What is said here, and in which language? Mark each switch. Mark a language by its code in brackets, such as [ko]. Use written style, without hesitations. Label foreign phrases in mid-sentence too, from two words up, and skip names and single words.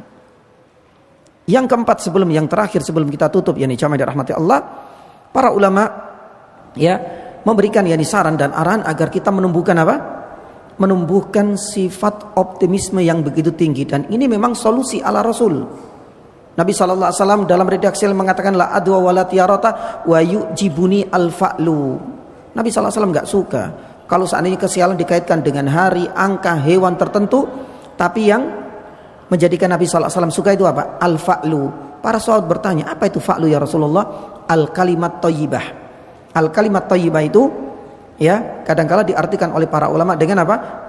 [id] Yang keempat, yang terakhir sebelum kita tutup, jamaah dirahmati Allah, para ulama memberikan saran dan arahan agar kita menumbuhkan apa? Menumbuhkan sifat optimisme yang begitu tinggi, dan ini memang solusi ala Rasul. Nabi SAW dalam redaksi mengatakan [ar] لا عدوى ولا طيرة ويعجبني الفأل. [id] Nabi SAW nggak suka kalau seandainya kesialan dikaitkan dengan hari, angka, hewan tertentu, tapi yang menjadikan Nabi SAW suka itu apa? Al-fa'lu. Para sahabat bertanya, apa itu [ar] فأل يا رسول الله? الكلمة الطيبة. الكلمة الطيبة [id] itu kadangkala diartikan oleh para ulama dengan apa?